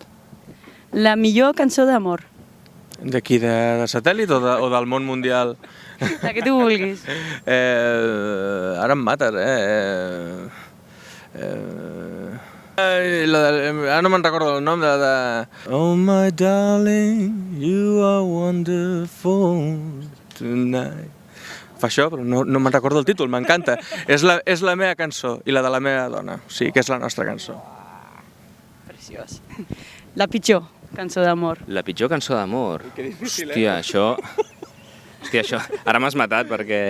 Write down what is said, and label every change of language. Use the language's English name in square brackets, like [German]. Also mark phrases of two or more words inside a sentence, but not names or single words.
[Catalan] La millor cançó d'amor? D'aquí, de Satèl·lit o del món mundial? La que tu vulguis. Ara em mates, Ara no me'n recordo el nom de... [English] Oh my darling, you are wonderful tonight. [Catalan] Fa això, però no me'n recordo el títol, m'encanta. És la meva cançó i la de la meva dona, o sigui que és la nostra cançó. Preciós. La pitjor cançó d'amor? La pitjor cançó d'amor? Hòstia, això... Ara m'has matat perquè...